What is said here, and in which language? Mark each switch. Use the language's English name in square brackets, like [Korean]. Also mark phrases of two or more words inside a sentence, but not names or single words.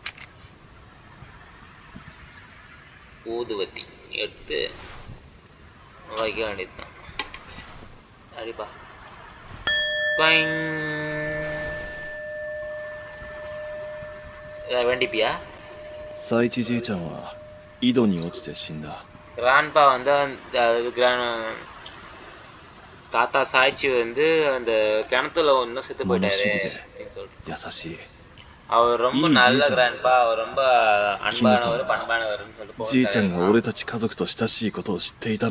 [Tamil] ஊதுவத்தி எடுத்து வைக்க வேண்டியதுதான். அடிப்பா வேண்டிப்பியா? [Japanese] சாய்ச்சி ஜி-chanは井戸に落ちて死んだ。 [Tamil] கிராண்ட்பா வந்து தாத்தா சாய்ச்சி வந்து அந்த கிணத்துல ஒன்றும் செத்து போயிட்டாரு அப்படின்னு சொல்லிட்டு. அவர் ரொம்ப நல்ல கிராண்ட்பா, அவர் ரொம்ப அன்பானவர் பண்பானவர்னு சொல்லிட்டு.